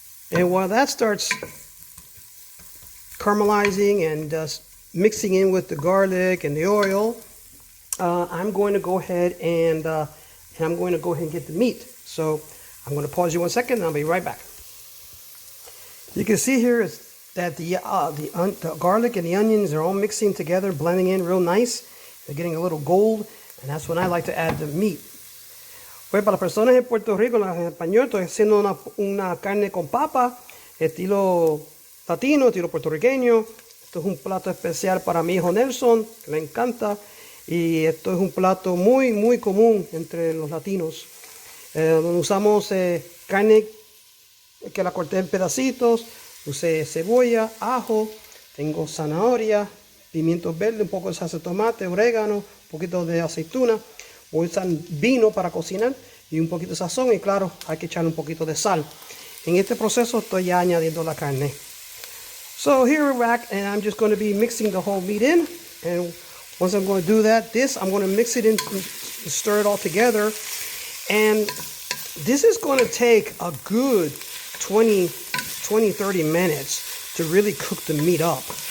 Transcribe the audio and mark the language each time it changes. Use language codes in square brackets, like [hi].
[en] And while that starts caramelizing and mixing in with the garlic and the oil, I'm going to go ahead and get the meat. So I'm going to pause you 1 second and I'll be right back. You can see here is that the garlic and the onions are all mixing together, blending in real nice. They're getting a little gold, and that's when I like to add the meat. [es] Pues para las personas en Puerto Rico, en español, estoy haciendo una carne con papa, estilo latino, estilo puertorriqueño. Esto es un plato especial para mi hijo Nelson, que le encanta. Y esto es un plato muy, muy común entre los latinos. Donde usamos carne que la corté en pedacitos, usé cebolla, ajo, tengo zanahoria, pimientos verdes, un poco de salsa de tomate, orégano, un poquito de aceituna. Voy a usar vino para cocinar y un poquito de sazón, y claro, hay que echarle un poquito de sal. En este proceso estoy ya añadiendo la carne. [en] So here we're back, and I'm just going to be mixing the whole meat in. And once I'm going to do that, I'm going to mix it in, stir it all together. And this is going to take a good 20-30 minutes to really cook the meat up.